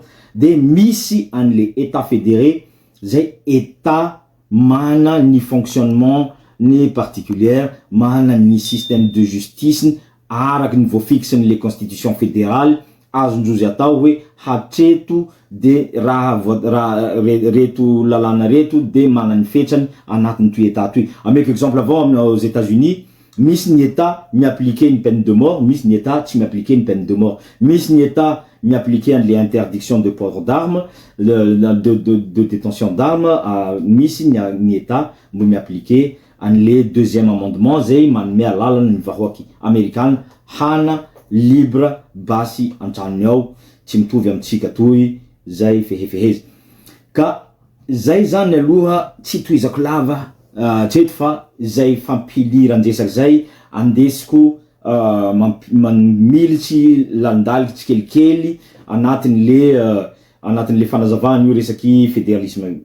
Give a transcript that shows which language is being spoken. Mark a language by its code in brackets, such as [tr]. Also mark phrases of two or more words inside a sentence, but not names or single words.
[mg] De misy an' [fr] le état fédéré [mg] zay état mana ny fonctionnement ny particulière, mana ny [fr] système de justice [mg] araky ny voafixiny [fr] le constitution fédérale [mg] azondrozy atao hoe hatreto de reto lalana reto de manany fetrany anatin'ny toy état toy. Ameko exemple avao aux États-Unis, misy ny état mi-appliquer [fr] une peine de mort, [mg] misy ny état tsy mi-appliquer [fr] une peine de mort. [mg] Misy ny état mi-appliquer [fr] les interdictions de port d'armes, de détention d'armes, [mg] misy ny état mbo mi-appliquer an' [fr] le deuxième amendement [mg] zay manome alalana ny vahoaky Amerikana hana libre basy antranony ao, tsy mitovy amitsika toy zay fehefeheza. Ka zay zany aloha tsy toizako lava tseto fa zay fampiliran-dresaky zay andesiko militsy landaliky tsikelikely anatin'le fanazavana io resaky fédéralisme.